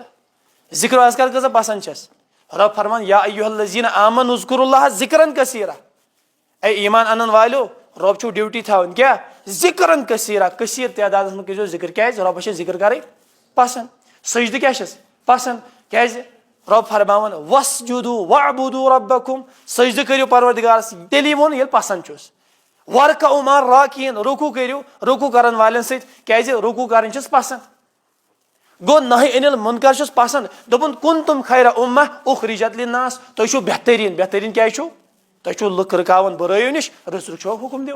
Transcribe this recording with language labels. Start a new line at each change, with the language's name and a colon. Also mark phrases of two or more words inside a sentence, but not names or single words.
Kashmiri: ذکر اذکار کۭژاہ پسنٛد چھس رب فرمان
Arabic: یا ایُہا الذین آمنوا اذکروا اللہ ذکرن کثیرا.
Kashmiri: اے ایمان انن والیو رب چھُو ڈیوٹی تھاوٕنۍ کیٛاہ
Arabic: ذکرن کثیرا
Kashmiri: کثیٖر تعدادس منٛز کٔرۍزیو ذکر. کیٛازِ رۄبس چھِ ذکر کرٕنۍ پسنٛد. سجدٕ کیٛاہ چھس پسنٛد کیٛازِ رب فرماوان
Arabic: واسجدوا واعبدوا ربکم
Kashmiri: سجدٕ کٔرِو پروردگارس تیٚلی ووٚن ییٚلہِ پسنٛد چھُس.
Arabic: ورکعوا مع الراکعیٖن
Kashmiri: رکوٗع کٔرِو رکوٗع کرن والٮ۪ن سۭتۍ کیٛازِ رکوٗع کرٕنۍ چھس پسنٛد. گوٚو
Arabic: نہی عن المنکر
Kashmiri: چھُس پسنٛد دوٚپُن
Arabic: کنتم خیر امہ اخرجت للناس
Kashmiri: تُہۍ چھِو بہتریٖن. بہتریٖن کیٛازِ چھُو تُہۍ چھِو لُکھ رُکاوان بُرٲیو نِش رٕژ رٕژ چھو حُکم دِوان.